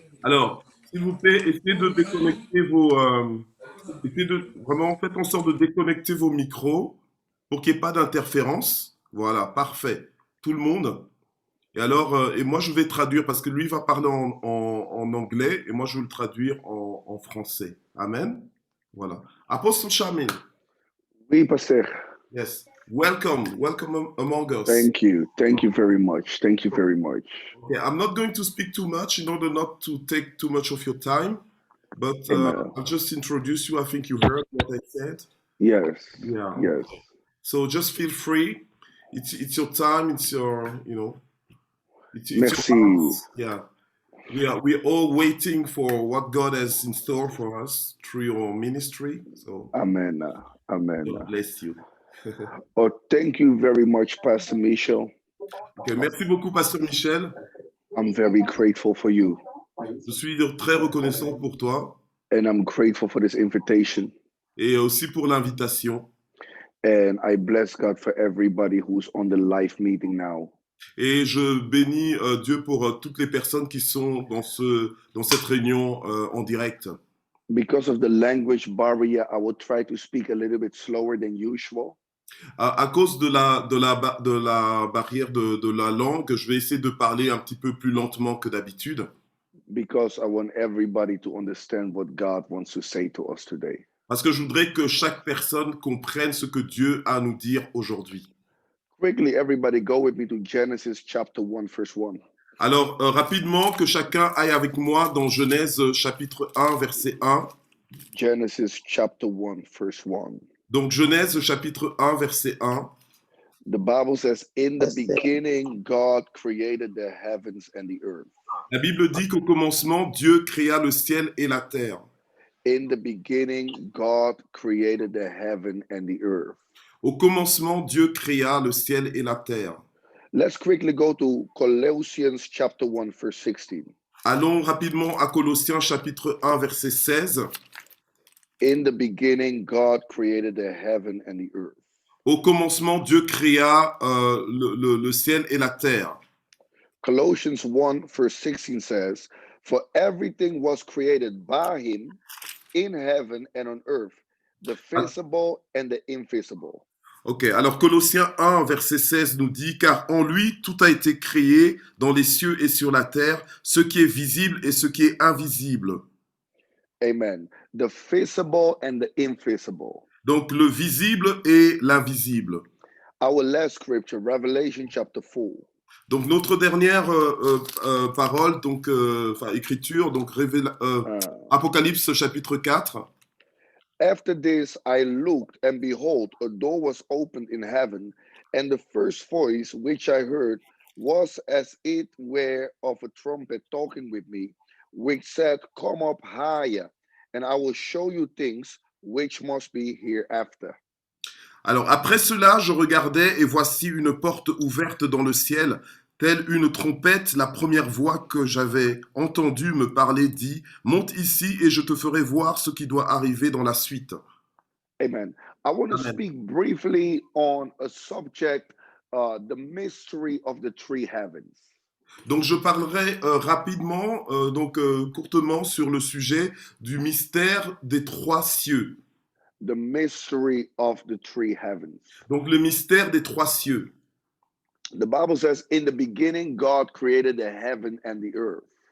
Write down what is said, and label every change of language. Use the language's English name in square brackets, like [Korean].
[French] Alors, s'il vous plaît, essayez de déconnecter vos, essayez de vraiment faites en sorte de déconnecter vos micros pour qu'il n'y ait pas d'interférence. Voilà, parfait. Tout le monde. Et alors, et moi je vais traduire parce que lui va parler en anglais et moi je vais le traduire en français. Amen. Voilà. Apostle Shamil, Oui, Pastor. [English] yes. Welcome, welcome among us. Thank you. Thank you very much. Thank you very much. Okay, I'm not going to speak too much in order not to take too much of your time, but Amen. I'll just introduce you. I think you heard what I said. Yes. Yeah. Yes. So just feel free. It's your time. It's your it's your [French] Merci. [English] house. Yeah. We're all waiting for what God has in store for us through your ministry. So Amen. Amen. God bless you. Oh, thank you very much, Pastor Michel. [French] Ok, merci beaucoup, Pasteur Michel. [English] I'm very grateful for you. [French] Je suis très reconnaissant pour toi [English] And I'm grateful for this invitation. [French] et aussi pour l'invitation. [English] And I bless God for everybody who's on the live meeting now. [French] Et je bénis Dieu pour toutes les personnes qui sont dans cette réunion en direct. [English] Because of the language barrier, I will try to speak a little bit slower than usual. [French] À cause de la barrière de la langue, je vais essayer de parler un petit peu plus lentement que d'habitude. [English] Because I want everybody to understand what God wants to say to us today. [French] Parce que je voudrais que chaque personne comprenne ce que Dieu a à nous dire aujourd'hui. [English] Quickly, everybody go with me to Genesis chapter 1, verse 1. [French] Alors, rapidement, que chacun aille avec moi dans Genèse chapitre 1, verset 1. [English] Genesis chapter 1, verse 1. [French] Donc, Genèse chapitre 1, verset 1. [English] The Bible says, in the beginning, God created the heavens and the earth. [French] La Bible dit qu'au commencement, Dieu créa le ciel et la terre. [English] In the beginning, God created the heaven and the earth. [French] Au commencement, Dieu créa le ciel et la terre. [English] Let's quickly go to Colossians chapter 1, verse 16. [French] Allons rapidement à Colossiens chapitre 1, verset 16. [English] In the beginning, God created the heaven and the earth. [French] Au commencement, Dieu créa le ciel et la terre. [English] Colossians 1, verse 16 says, for everything was created by him in heaven and on earth, the visible and the invisible. [French] Ok, alors Colossiens 1, verset 16 nous dit, car en lui tout a été créé dans les cieux et sur la terre, ce qui est visible et ce qui est invisible. [English] Amen. The visible and the invisible. [French] Donc le visible et l'invisible. [English] Our last scripture, Revelation chapter 4. [French] Donc notre dernière parole, donc écriture, donc Apocalypse chapitre 4. [English] After this I looked, and behold, a door was opened in heaven, and the first voice which I heard was as it were of a trumpet talking with me, which said, come up higher, and I will show you things which must be hereafter. [French] Alors après cela, je regardais et voici une porte ouverte dans le ciel, Telle une trompette, la première voix que j'avais entendue me parler dit, monte ici et je te ferai voir ce qui doit arriver dans la suite. [English] Amen. I want to Amen. speak briefly on a subject, the mystery of the three heavens. [French] Donc je parlerai rapidement, courtement sur le sujet du mystère des trois cieux. [English] The mystery of the three heavens. [French] Donc le mystère des trois cieux. [English] The Bible says, in the beginning, God created the heaven and the earth.